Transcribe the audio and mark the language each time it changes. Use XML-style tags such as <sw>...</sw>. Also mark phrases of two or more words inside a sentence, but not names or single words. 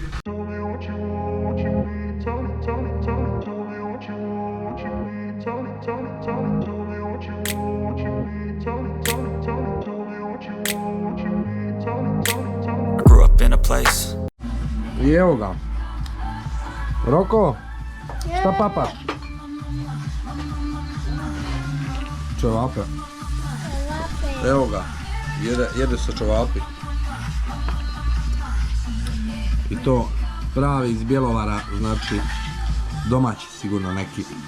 <en>I grew up in a place.</en> <hr>I evo ga. Roko, šta papaš? Čevape. Evo ga, jede se čevapi. I to pravi iz Bjelovara, znači domaći sigurno neki.</hr>